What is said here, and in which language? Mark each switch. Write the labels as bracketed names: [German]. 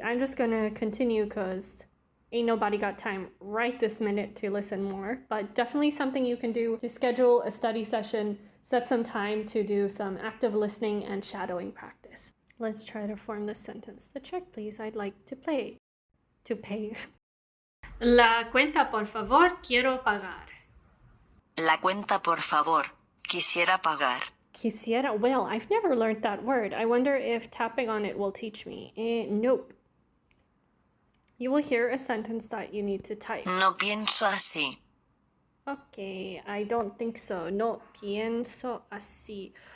[English] I'm just gonna continue because ain't nobody got time right this minute to listen more, but definitely something you can do to schedule a study session, set some time to do some active listening and shadowing practice. Let's try to form this sentence. The check, please. I'd like to pay. [Spanish] La cuenta, por favor, quiero pagar. La cuenta, por favor. Quisiera pagar. [English] Quisiera, well, I've never learned that word. I wonder if tapping on it will teach me. Nope. You will hear a sentence that you need to type. [Spanish] No pienso así. [English] Okay, I don't think so. [Spanish] No pienso así.